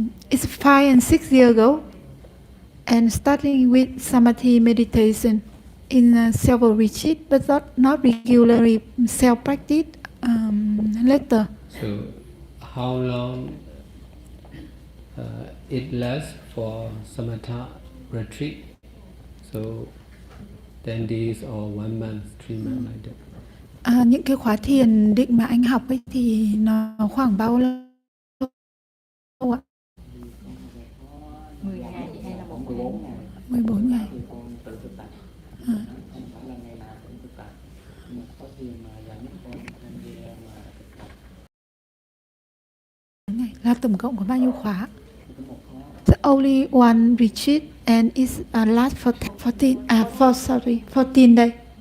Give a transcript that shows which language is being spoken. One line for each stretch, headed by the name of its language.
English: It's 5 and 6 years ago, and starting with samadhi meditation in several retreats, but not regularly self-practice later. So, how long it lasts for samatha retreat? So, 10 days or 1 month, 3 months like that.
Vietnamese: Những cái khóa thiền định mà anh học ấy thì nó khoảng bao lâu ạ? 10 ngày hay là 1 14 ngày 14 ngày. thì con tự thực tập, không phải là ngày nào cũng thực tập, nhưng mà có thiền mà dài nhất con tham gia mà thực tập. Ngày là tổng cộng có bao nhiêu khóa? Có một khóa
English: The only one retreat and it's last for 14 days.